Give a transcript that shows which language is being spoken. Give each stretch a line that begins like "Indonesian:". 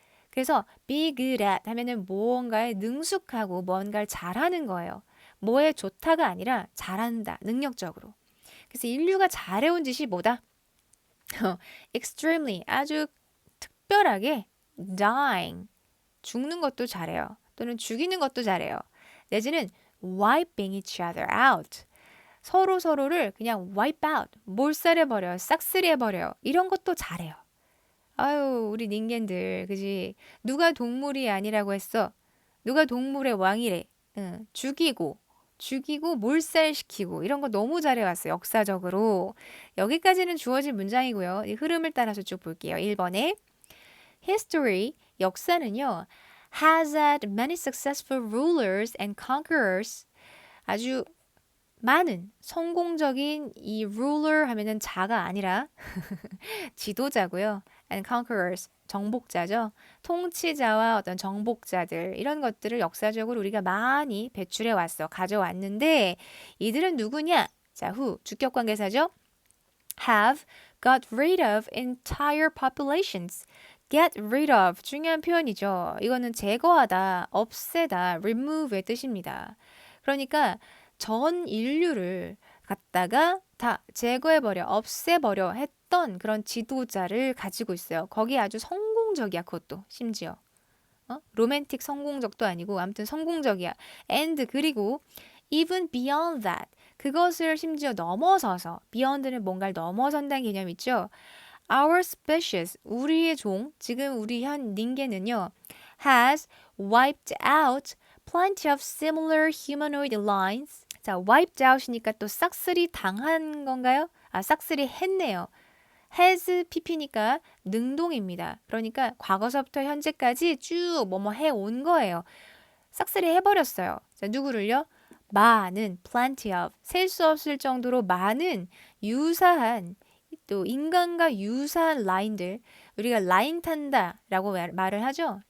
Korean: 그래서
English: be good at
Korean: 하면은 무언가에 능숙하고 뭔가를 잘하는 거예요. 뭐에 좋다가 아니라 잘한다, 능력적으로. 그래서 인류가 잘해온 짓이 뭐다? extremely, 아주 특별하게 dying, 죽는 것도 잘해요. 또는 죽이는 것도 잘해요. 내지는
English: wiping each other out,
Korean: 서로를 그냥
English: wipe out,
Korean: 몰살해버려요. 싹쓸이해버려요. 이런 것도 잘해요. 아유, 우리 닌겐들, 그지? 누가 동물이 아니라고 했어? 누가 동물의 왕이래? 응, 죽이고, 죽이고 몰살시키고 이런 거 너무 잘해왔어요. 역사적으로. 여기까지는 주어진 문장이고요. 이 흐름을 따라서 쭉 볼게요. 1번에 History, 역사는요.
English: has had many successful rulers and conquerors.
Korean: 아주 많은 성공적인 이 ruler 하면은 자가 아니라 지도자고요.
English: and conquerors,
Korean: 정복자죠. 통치자와 어떤 정복자들 이런 것들을 역사적으로 우리가 많이 배출해 왔어. 가져왔는데 이들은 누구냐? 자, 후 주격관계사죠.
English: have got rid of entire populations.
Korean: get rid of 중요한 표현이죠. 이거는 제거하다, 없애다, remove의 뜻입니다. 그러니까 전 인류를 갖다가 다 제거해버려, 없애버려 했던 그런 지도자를 가지고 있어요. 거기 아주 성공적이야, 그것도 심지어. 로맨틱 성공적도 아니고 아무튼 성공적이야. and 그리고
English: even beyond that
Korean: 그것을 심지어 넘어서서 beyond는 뭔가를 넘어선다는 개념 있죠.
English: Our species
Korean: 우리의 종 지금 우리 현 닌게는요
English: has wiped out plenty of similar humanoid lines.
Korean: 자, wiped out이니까 또 싹쓸이 당한 건가요? 아, 싹쓸이 했네요. has pp니까 능동입니다. 그러니까 과거서부터 현재까지 쭉 뭐뭐 해온 거예요. 싹쓸이 해버렸어요. 자, 누구를요? 많은 plenty of 셀 수 없을 정도로 많은 유사한 또 인간과 유사한 라인들 우리가 라인 탄다라고 말을 하죠.